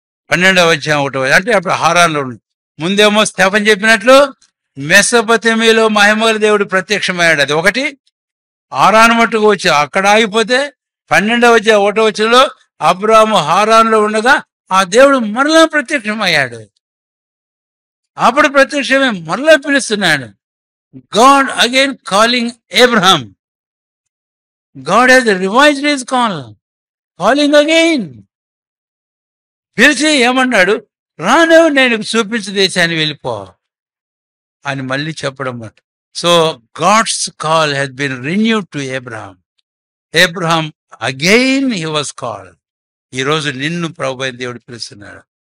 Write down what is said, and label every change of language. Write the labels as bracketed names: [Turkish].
[Telugu] 12వ అధ్యాయం 1వ, అంటే అప్పుడు హారాన్లో ముందేమో స్తెఫను చెప్పినట్లు మెసొపొతేమియాలో మహిమగల దేవుడు ప్రత్యక్షమయ్యాడు. అది ఒకటి. హారాను మట్టుకు వచ్చి అక్కడ ఆగిపోతే 12వ అధ్యాయం 1వ వచనంలో అబ్రాహాము హారాన్లో ఉండగా ఆ దేవుడు మరలా ప్రత్యక్షమయ్యాడు. అప్పుడు ప్రత్యక్షమే మరలా పిలుస్తున్నాడు. [English] God again calling Abraham. God has revised his call, calling again. [Telugu] పిలిచి ఏమన్నాడు? రాను, నేను చూపించే దేశాన్ని వెళ్ళిపో అని మళ్ళీ చెప్పడం. [English] So God's call has been renewed to Abraham. Abraham again he was called. [Telugu] ఈరోజు నిన్ను ప్రభు అయిన దేవుడు పిలుస్తున్నాడు.